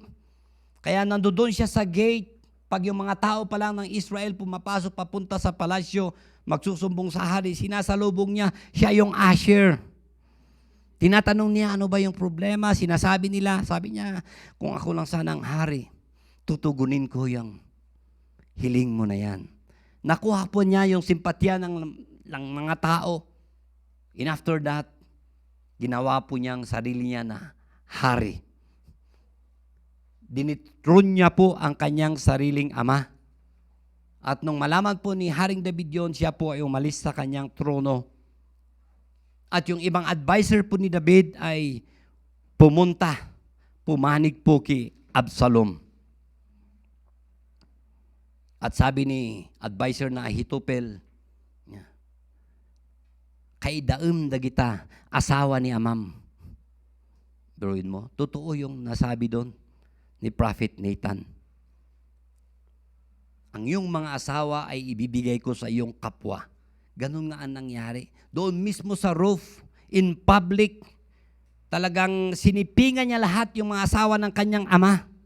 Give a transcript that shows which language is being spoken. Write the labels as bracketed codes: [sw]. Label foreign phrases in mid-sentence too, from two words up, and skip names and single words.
[tl] Kaya nandoon siya sa gate. Pag yung mga tao pa lang ng Israel pumapasok papunta sa palasyo, magsusumbong sa hari, sinasalubong niya, siya yung usher. Tinatanong niya, ano ba yung problema? Sinasabi nila, sabi niya, kung ako lang sanang hari, tutugunin ko yung hiling mo na yan. Nakuha po niya yung simpatya ng mga tao. [en] And after that, [tl] ginawa po niyang sarili niya na hari. Dinitron niya po ang kanyang sariling ama. At nung malaman po ni Haring David yun, siya po ay umalis sa kanyang trono. At yung ibang advisor po ni David ay pumanig po kay Absalom. At sabi ni advisor na Ahitopel, [ilo] kay daem dagita, [tl] asawa ni Amam. Biruin mo, totoo yung nasabi doon ni Prophet Nathan. Ang iyong mga asawa ay ibibigay ko sa iyong kapwa. Ganun nga ang nangyari. Doon mismo sa roof, [en] in public, [tl] talagang sinipingan niya lahat yung mga asawa ng kanyang ama.